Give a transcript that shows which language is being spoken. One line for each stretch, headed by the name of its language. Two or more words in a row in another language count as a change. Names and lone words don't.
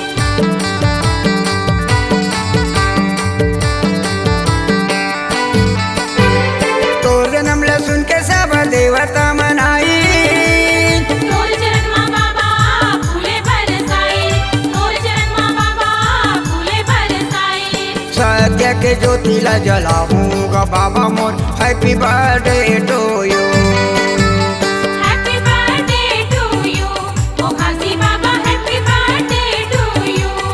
Chhattisgarhi: तोर जन्म लक्ष्मण के सब देवता मनाई। तोर चरण माँ बाबा फूले बरसाई, तोर चरण माँ बाबा फूले बरसाई। सत्य के ज्योति ला जलाऊं ग बाबा मोर।
English: Happy birthday to you. Happy birthday to you, Ghazi Baba. Happy birthday to you.